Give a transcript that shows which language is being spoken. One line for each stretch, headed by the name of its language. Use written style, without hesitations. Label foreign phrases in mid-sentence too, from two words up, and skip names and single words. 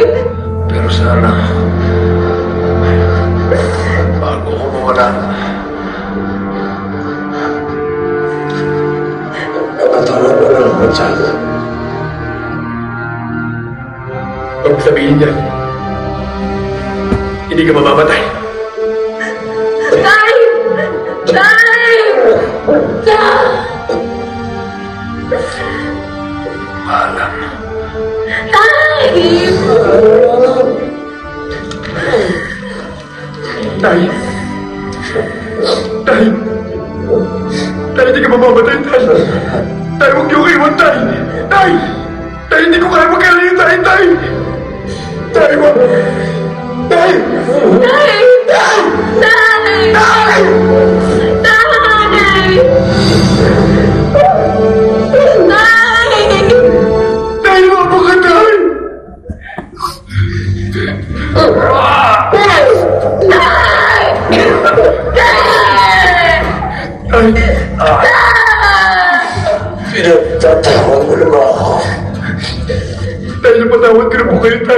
Filipino: Pero sana, bago ko mawala, napatawa ko na naman sana. Huwag sabihin niya, hindi ka mamamatay. Tay! Tay! Tay! Maalam. Tay! Tay! Tay! Tay, hindi ka mamamatay, Tay! Tay, huwag niyo iwan, Tay! Tay! Tay, hindi ko kaya magkalayin, Tay! Tay! Tay, wag! Tay! Tay! Tay! Tay! Tay! Tay, wag mo ka, Tay! Pinagtatawag mo naman ako. Tay, napatawad ko na po kayo, Tay!